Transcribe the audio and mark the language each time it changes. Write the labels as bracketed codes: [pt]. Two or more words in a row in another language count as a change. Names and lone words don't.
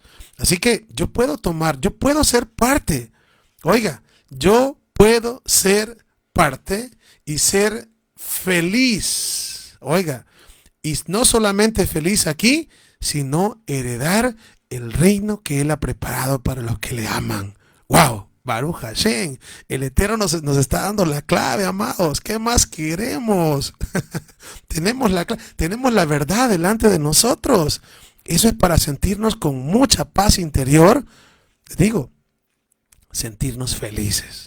[es] Así que yo puedo ser parte. Oiga, yo puedo ser parte y ser feliz. Oiga, y no solamente feliz aquí, sino heredar el reino que Él ha preparado para los que le aman. ¡Wow! [he] ברוך השם, [es] el Eterno nos está dando la clave, amados. ¿Qué más queremos? tenemos la verdad delante de nosotros. Eso es para sentirnos con mucha paz interior. Digo, sentirnos felices.